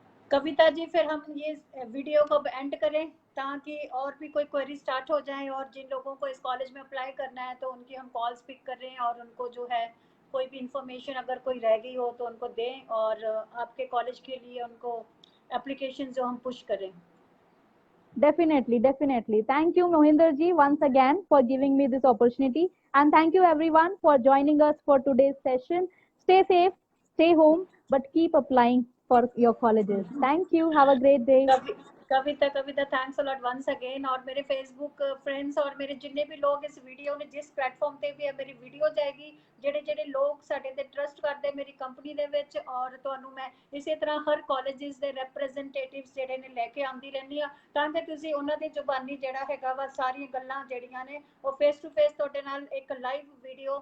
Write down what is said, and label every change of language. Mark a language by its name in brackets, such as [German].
[Hindi] कविता जी, फिर हम ये वीडियो को एंड करें ताकि और भी कोई क्वेरी स्टार्ट हो जाए, और जिन लोगों को इस कॉलेज में अप्लाई करना है तो उनकी हम कॉल्स पिक कर रहे हैं, और उनको जो है कोई भी इंफॉर्मेशन अगर कोई रह गई हो तो उनको दें, और आपके कॉलेज के लिए उनको एप्लीकेशन जो हम पुश करें। [English] Definitely, definitely. Thank you, Mohinder ji, once again for giving me this opportunity. And thank you, everyone, for joining us for today's session. Stay safe, stay home, but keep applying for your colleges. Thank you. Have a great day. Kavita Kavita thanks a lot once again. [Hindi] और मेरे Facebook friends और मेरे जिन्ने भी लोग इस video ने जिस प्लेटफॉर्म [Punjabi] ਤੇ ਵੀ ਮੇਰੀ ਵੀਡੀਓ ਜਾਏਗੀ, ਜਿਹੜੇ ਜਿਹੜੇ ਲੋਕ ਸਾਡੇ ਤੇ ਟਰਸਟ ਕਰਦੇ ਮੇਰੀ ਕੰਪਨੀ ਦੇ ਵਿੱਚ, ਔਰ ਤੁਹਾਨੂੰ ਮੈਂ ਇਸੇ ਤਰ੍ਹਾਂ ਹਰ ਕਾਲਜਸ ਦੇ ਰਿਪਰੈਜ਼ੈਂਟੇਟਿਵਸ ਜਿਹੜੇ ਨੇ ਲੈ ਕੇ ਆਉਂਦੀ ਰਹਿੰਦੀ ਆ, ਤਾਂ ਕਿ ਤੁਸੀਂ ਉਹਨਾਂ ਦੀ ਜ਼ੁਬਾਨੀ ਜਿਹੜਾ ਹੈਗਾ ਵਾ ਸਾਰੀਆਂ ਗੱਲਾਂ ਜਿਹੜੀਆਂ ਨੇ ਉਹ ਫੇਸ ਟੂ ਫੇਸ ਤੁਹਾਡੇ ਨਾਲ ਇੱਕ ਲਾਈਵ